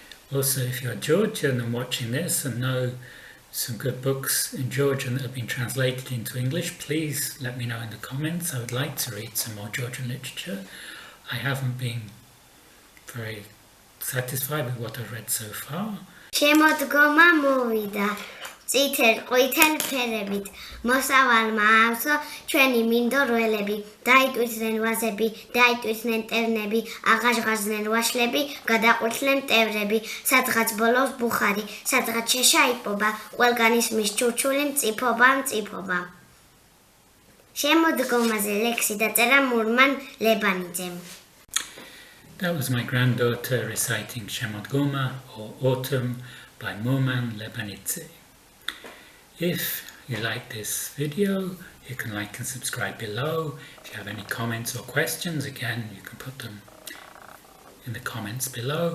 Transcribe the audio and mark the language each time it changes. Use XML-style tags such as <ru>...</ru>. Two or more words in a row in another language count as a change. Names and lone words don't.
<en>Also, if you're Georgian and watching this and know some good books in Georgian that have been translated into English, please let me know in the comments. I would like to read some more Georgian literature. I haven't been very satisfied with what I've read so far.</en> <ka>შემოდგომა მოვიდა წითელ ყვითელ ფერებით მოსავალმა ავსო ჩვენი მინდორველები დაიტვირთნენ ვაზები დაიტვირთნენ ტევნები აღაშღაზნენ ვაშლები გადაყვრთნენ ტევრები სადღაც ბოლოს ბუხარი სადღაც შეშაიპობა ყველგან ისმის ჩურჩული მწიფობა შემოდგომაზე ლექსი დაწერა მურმან ლებანიძემ.</ka> <en>That was my granddaughter reciting Shemodgoma or Autumn by Murman Lebanidze. If you like this video, you can like and subscribe below. If you have any comments or questions, again, you can put them in the comments below.</en>